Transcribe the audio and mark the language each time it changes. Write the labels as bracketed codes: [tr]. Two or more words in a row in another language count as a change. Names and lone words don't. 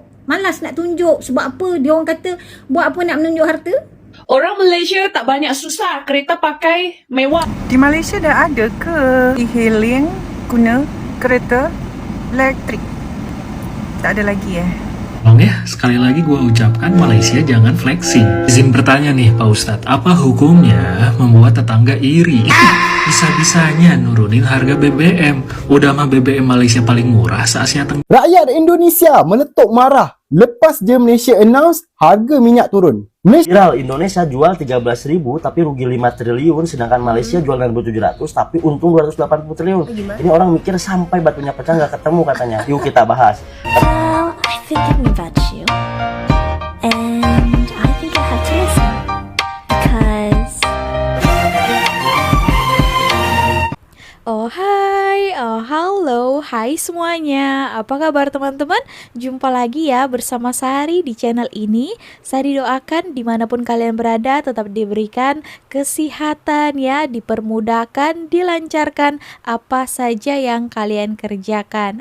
[ms] Malas nak tunjuk. Sebab apa? Dia orang kata buat apa nak menunjuk harta? Orang Malaysia tak banyak susah, kereta pakai mewah. Di Malaysia dah ada ke e-hailing guna kereta elektrik? Tak ada lagi [id] Bang ya, sekali lagi gue ucapkan Malaysia jangan flexing. Izin bertanya nih Pak Ustadz, apa hukumnya membuat tetangga iri? Bisa-bisanya nurunin harga BBM. Udah mah BBM Malaysia paling murah se-Asia Tenggara. [ms] Rakyat Indonesia meletup marah lepas je Malaysia announce harga minyak turun. Viral, Indonesia jual 13.000 tapi rugi 5 triliun, sedangkan Malaysia jual 6.700 tapi untung 280 triliun. [id] Ini orang mikir sampai batunya pecah nggak ketemu katanya. Yuk kita bahas. [en] Well, I think I'm about you, and I think I have to listen because. [id] Oh hai, oh halo, hai semuanya. Apa kabar teman-teman? Jumpa lagi ya bersama Sari di channel ini. Sari doakan dimanapun kalian berada tetap diberikan kesehatan ya, dipermudahkan, dilancarkan apa saja yang kalian kerjakan.